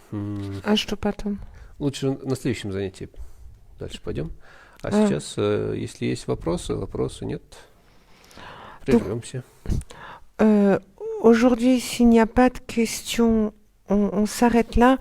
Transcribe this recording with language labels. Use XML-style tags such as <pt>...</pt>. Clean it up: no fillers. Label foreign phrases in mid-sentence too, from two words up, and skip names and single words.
<ru>А что потом? Лучше на следующем занятии дальше пойдем. Сейчас, если есть вопросы нет, прервемся.</ru> <fr>Aujourd'hui, s'il n'y a pas de questions, on s'arrête là.</fr>